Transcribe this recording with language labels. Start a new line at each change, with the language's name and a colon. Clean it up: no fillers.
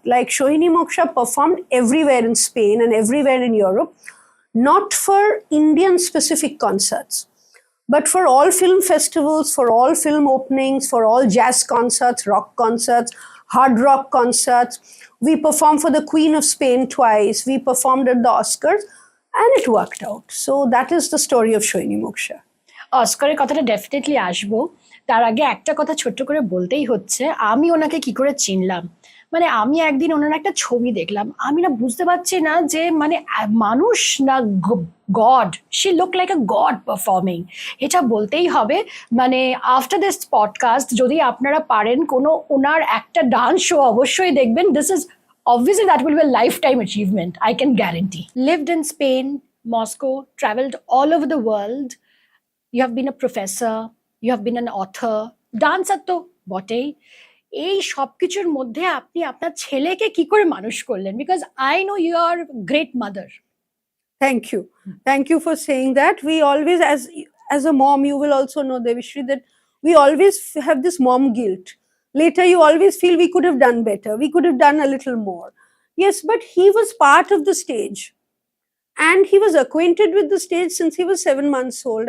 English: Like Sohini Moksha performed everywhere in Spain and everywhere in Europe, not for Indian specific concerts, but for all film festivals, for all film openings, for all jazz concerts, rock concerts, hard rock concerts. We performed for the Queen of Spain twice. We performed at the Oscars, and it worked out. So that is the story of Sohini Moksha.
Bangla: অস্কারের কথাটা definitely আসবো, তার আগে একটা কথা ছোট্ট করে বলতেই হচ্ছে, আমি ওনাকে কি করে চিনলাম। মানে আমি একদিন ওনার একটা ছবি দেখলাম, আমি না বুঝতে পারছি না যে মানে মানুষ না god,
English: she look like a god performing,
Bangla: এটা বলতেই হবে। মানে
English: after this podcast
Bangla: যদি আপনারা পারেন কোনো ওনার একটা ডান্স শো অবশ্যই দেখবেন।
English: This is obviously that will be a lifetime achievement, I can guarantee. Lived in Spain, Moscow, traveled all over the world. You have been a professor, you have been an author, dancer
Bangla: তো বটেই। এই সব কিছুর মধ্যে আপনি আপনার ছেলেকে কি করে মানুষ করলেন?
English: Because I know you are great mother. Thank you. Thank you for saying that. We always, as a mom, you will also know, Debisree, that we always have this mom guilt. Later, you always feel we could have done better. We could have done a little more. Yes, but he was part of the stage. And he was acquainted with the stage since he was 7 months old.